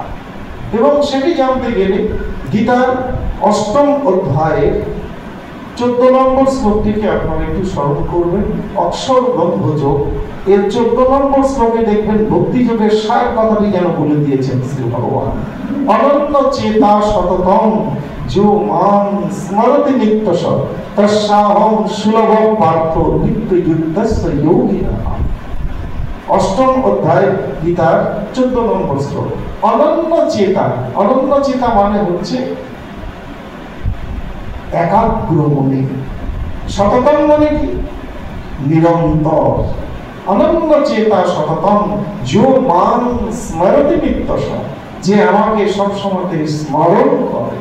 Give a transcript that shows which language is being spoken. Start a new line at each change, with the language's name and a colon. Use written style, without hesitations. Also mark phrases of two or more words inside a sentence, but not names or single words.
Bangla: এবং সেটি জানতে গেলে গীতার ৮ম অধ্যায়ে 14 নম্বর শ্লোকটিকে আপনারা একটু স্মরণ করবেন। অক্ষর ব্রহ্ম যোগ, এর 14 নম্বর শ্লোকে দেখবেন ভক্তি যোগের সার কথাটি যেন বলে দিয়েছেন শ্রী ভগবান।
Sanskrit: অনন্ত চেতা সততম जो मां स्मरति नित्यश तस्साहं सुलभं पार्थ नित्ययुक्तस्य योगिनः।
Bangla: অষ্টম অধ্যায় গীতার 14 নম্বর শ্লোক।
Sanskrit: অনন্য চেতা
Bangla: মানে হচ্ছে একাগ্র মনে। সততম মানে কি? নিরন্তর।
Sanskrit: অনন্য চেতা সততম যো মাং স্মরতি নিত্যশ,
Bangla: যে আমাকে সবসময় স্মরণ করে।